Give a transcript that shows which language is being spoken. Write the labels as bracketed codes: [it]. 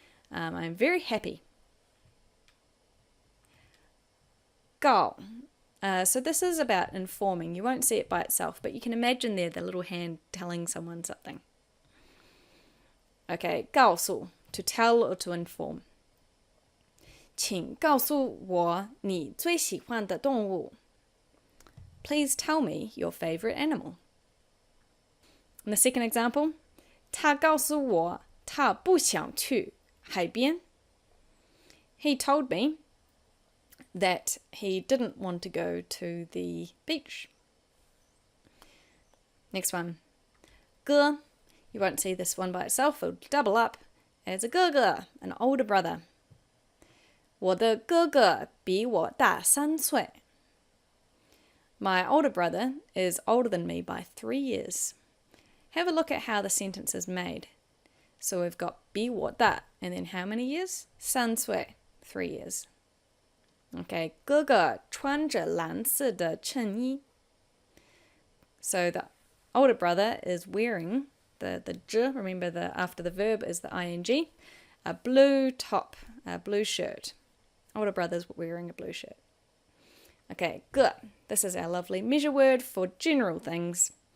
[en] I'm very happy. [zh] 告. [en] So this is about informing. You won't see it by itself, but you can imagine there the little hand telling someone something. Okay, 告诉, to tell or to inform. [zh] 请告诉我你最喜欢的动物. [en] Please tell me your favorite animal. And the second example, [zh] 他告诉我他不想去海边. [en] He told me that he didn't want to go to the beach. Next one, 哥.You won't see this one by itself, it'll double up as a 哥哥, an older brother. [zh] 我的哥哥比我大3岁. [en] My older brother is older than me by 3 years. Have a look at how the sentence is made. So we've got 比我大, and then how many years? 3岁, 3 years. [zh] Okay, 哥哥穿着蓝色的衬衣. [en] So the older brother is wearing the j, remember after the verb is the ing, a blue top, a blue shirt. Older brother's wearing a blue shirt. Okay, 哥. This is our lovely measure word for general things.